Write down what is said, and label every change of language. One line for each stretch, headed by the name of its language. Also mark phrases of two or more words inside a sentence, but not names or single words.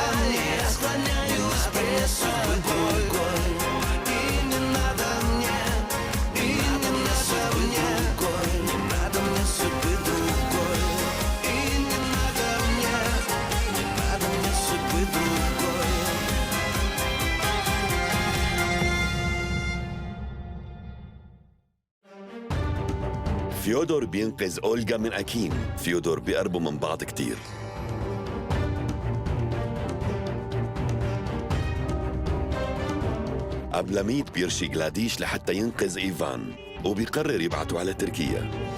Russian: Я склоняюсь пред тобой. И не надо мне, и не надо мне, не надо мне судьбы другой. И не надо мне судьбы другой.
Arabic: فيودور بينقذ أولغا من أكين. فيودور بيقربوا من بعض كتير. أبلاميد بيرشي جلاديش لحتى ينقذ إيفان وبيقرر يبعته على تركيا.